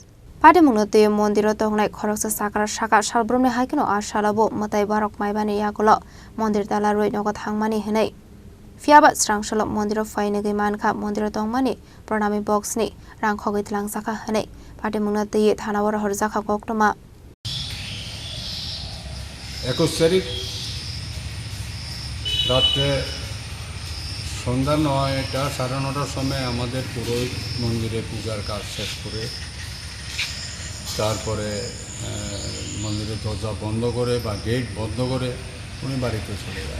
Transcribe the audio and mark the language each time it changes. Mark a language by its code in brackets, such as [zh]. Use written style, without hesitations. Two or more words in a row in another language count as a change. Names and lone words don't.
[trp] Patimungno tei mondiro tongnai khoroksa sakar saka salbromni haikino ashalabo matai barok maibani yakolo mondir dala roi nogo thangmani hinai Fiaba Srangshala mondiro fainegi mankha mondiro tongmani pranami boxni rangkhogoi telangsaka hinai patimungno tei thanawar horjaka koktoma [bn] 21 তারিখ রাত্রে সন্ধ্যা 9টা সাড়ে 9টার সময় আমাদের পুরোহিত মন্দিরে পূজার কাজ শেষ করে তারপরে মন্দিরের দরজা বন্ধ করে বা গেট বন্ধ করে উনি বাড়িতে চলে যায়।